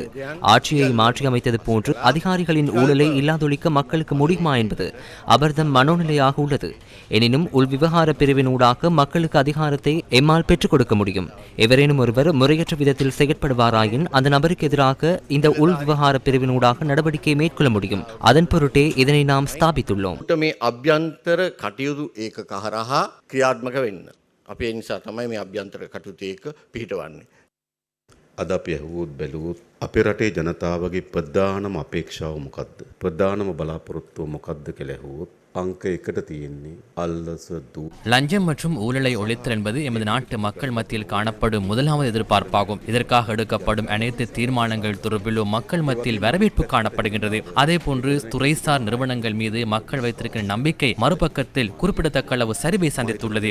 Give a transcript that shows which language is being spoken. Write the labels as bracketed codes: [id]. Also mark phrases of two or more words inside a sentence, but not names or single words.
[ta] ஆட்சியை மாற்றியமைத்தது போன்று அதிகாரிகளின் ஊழலை இல்லாதொழிக்க மக்களுக்கு முடியுமா என்பது அவர்தம் மனோநிலையாக உள்ளது. எனினும் உள் விவகார பிரிவின் ஊடாக மக்களுக்கு அதிகாரத்தை எம்மால் பெற்றுக் கொடுக்க முடியும். எவரேனும் ஒருவர் முறையற்ற விதத்தில் செயற்படுவாராயின் அந்த நபருக்கு எதிராக இந்த உள் விவகார பிரிவின் ஊடாக நடவடிக்கை மேற்கொள்ள முடியும். அதன் பொருட்டே இதனை நாம் ஸ்தாபித்துள்ளோம். [si] අභ්‍යන්තර කටයුතු ඒකක හරහා ක්‍රියාත්මක වෙන්න. අපේ නිසා තමයි මේ අභ්‍යන්තර කටයුතු ඒක පිහිටවන්නේ. අද අපි ඇහුවොත් බැලුවොත් අපේ රටේ ජනතාවගේ ප්‍රධානම අපේක්ෂාව මොකක්ද? ප්‍රධානම බලාපොරොත්තුව මොකක්ද කියලා ඇහුවොත් අංක 1ට තියෙන්නේ අල්ලස දූ. [ta] லஞ்சம் மற்றும் ஊழலை ஒழித்தல் என்பது எமது நாட்டு மக்கள் மத்தியில் காணப்படும் முதலாவது எதிர்பார்ப்பாகும். இதற்காக எடுக்கப்படும் அனைத்து தீர்மானங்கள் தொடர்பிலும் மக்கள் மத்தியில் வரவேற்பு காணப்படுகின்றது. அதே போன்று துறைசார் நிறுவனங்கள் மீது மக்கள் வைத்திருக்கிற நம்பிக்கை மறுபக்கத்தில் குறிப்பிடத்தக்க அளவு சரிவை சந்தித்துள்ளது.